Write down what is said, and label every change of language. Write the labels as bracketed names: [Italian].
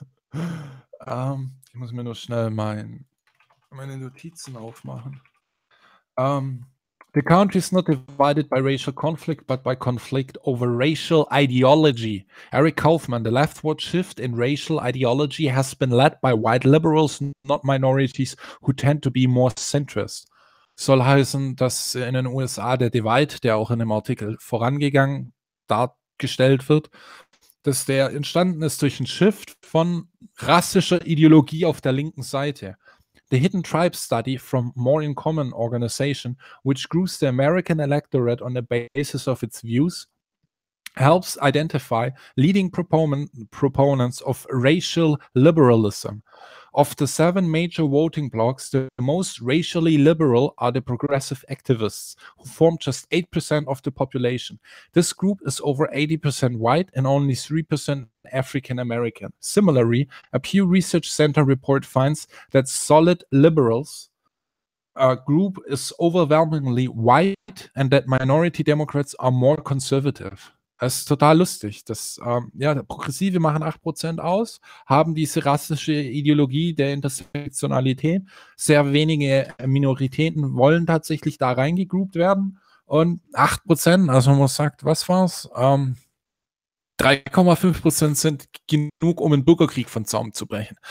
[German] ich muss mir nur schnell meine Notizen aufmachen. [English] The country is not divided by racial conflict, but by conflict over racial ideology. Eric Kaufman, the leftward shift in racial ideology has been led by white liberals, not minorities, who tend to be more centrist. [German] soll heißen, dass in den USA der Divide, der auch in dem Artikel vorangegangen dargestellt wird, dass der entstanden ist durch einen Shift von rassischer Ideologie auf der linken Seite. [English] The Hidden Tribe Study from More in Common Organization, which groups the American electorate on the basis of its views, helps identify leading proponents of racial liberalism. Of the 7 major voting blocs, the most racially liberal are the progressive activists, who form just 8% of the population. This group is over 80% white and only 3% African American. Similarly, a Pew Research Center report finds that solid liberals group is overwhelmingly white and that minority Democrats are more conservative. [German] Es ist total lustig, dass Progressive machen 8% aus, haben diese rassische Ideologie der Intersektionalität, sehr wenige Minoritäten wollen tatsächlich da reingegroupt werden und 8%, also man sagt, was war's? 3,5% sind genug, um einen Bürgerkrieg von Zaum zu brechen.